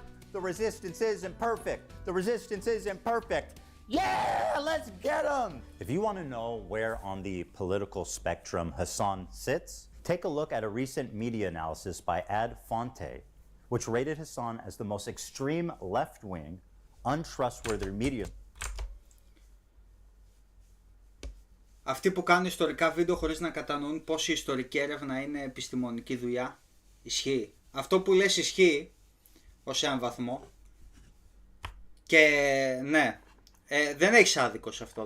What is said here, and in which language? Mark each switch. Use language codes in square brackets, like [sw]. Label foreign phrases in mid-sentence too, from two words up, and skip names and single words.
[en] The resistance isn't perfect. The resistance isn't perfect. Yeah, let's get him. If you want to know where on the political spectrum Hassan sits, take a look at a recent media analysis by Ad Fonte, which rated Hassan as the most extreme left-wing, untrustworthy media. [el] Αυτοί που κάνουν ιστορικά βίντεο χωρίς να κατανοούν πως η ιστορική έρευνα είναι επιστημονική δουλειά. Ισχύει. Αυτό που λες ισχύει ως έναν βαθμό. Και ναι, δεν έχεις άδικο σε αυτό.